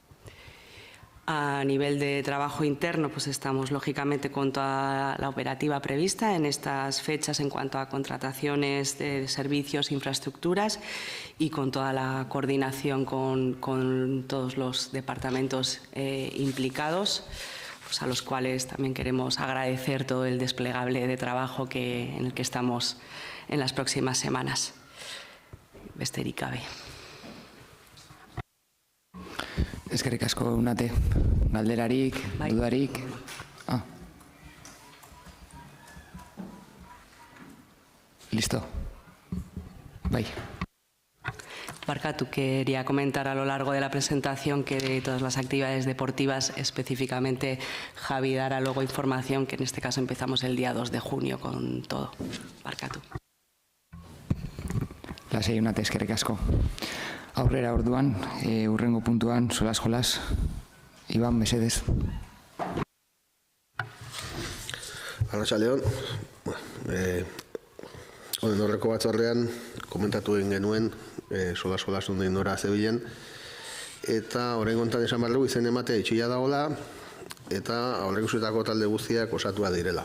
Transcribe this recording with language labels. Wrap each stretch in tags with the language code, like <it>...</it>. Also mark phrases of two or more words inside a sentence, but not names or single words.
<es>A nivel de trabajo interno, pues estamos lógicamente con toda la operativa prevista en estas fechas en cuanto a contrataciones de servicios, infraestructuras y con toda la coordinación con todos los departamentos implicados, pues a los cuales también queremos agradecer todo el desplegable de trabajo en el que estamos en las próximas semanas.</es> <eu>Besterik gabe. Eskerrik asko, Unate. Galderarik, dudarik. Listo. Bye. Barkatu,</eu> <es>quería comentar a lo largo de la presentación que de todas las actividades deportivas, específicamente Javi dará luego información, que en este caso empezamos el día 2 de junio con todo.</es> <eu>Barkatu. Lasei honate eskerrik asko. Aurrera orduan, urrengo puntuan, jolas. Iban, mesedez. Arratsaldeon. Horreko batzordean komentatu egin genuen jolas nondik nora zebilen, eta oraingo honetan esan behar dugu izen ematea itxia dagoela eta aurreikusitako talde guztiak osatua direla.</eu>